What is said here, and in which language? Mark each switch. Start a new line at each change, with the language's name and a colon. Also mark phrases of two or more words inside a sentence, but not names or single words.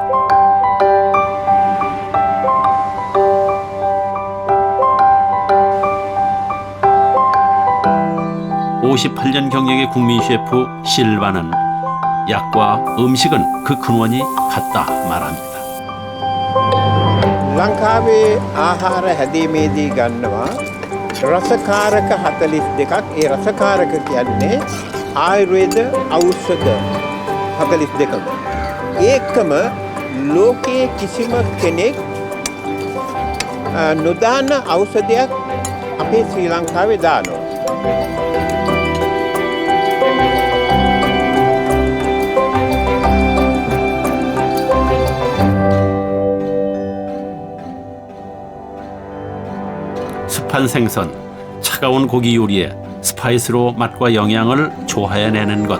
Korean: 58년 경력의 국민 셰프 실바는 약과 음식은 그 근원이 같다 말합니다.
Sinhala: ලංකාවේ ආහාර හැදීමේදී ගන්නවා රසකාරක 42ක්. ඒ රසකාරක කියන්නේ ආයුර්වේද ඖෂධ 42ක. ඒකම ලෝකයේ කිසිම කෙනෙක් නොදාන ඖෂධයක් අපේ ශ්‍රී ලංකාවේ දානවා.
Korean: 습한 생선, 차가운 고기 요리에 스파이스로 맛과 영양을 조화해내는 것.